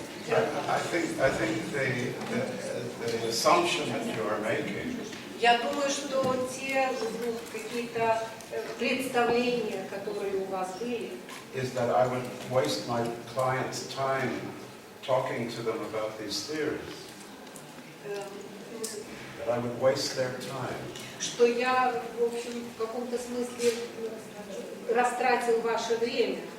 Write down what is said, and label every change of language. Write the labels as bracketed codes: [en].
[en] I think the assumption that you are making. [ru] Я думаю, что те какие-то представления, которые у вас были, [en] Is that I would waste my clients' time talking to them about these theories. That I would waste their time. [ru] что я, в общем, в каком-то смысле растратил ваше время.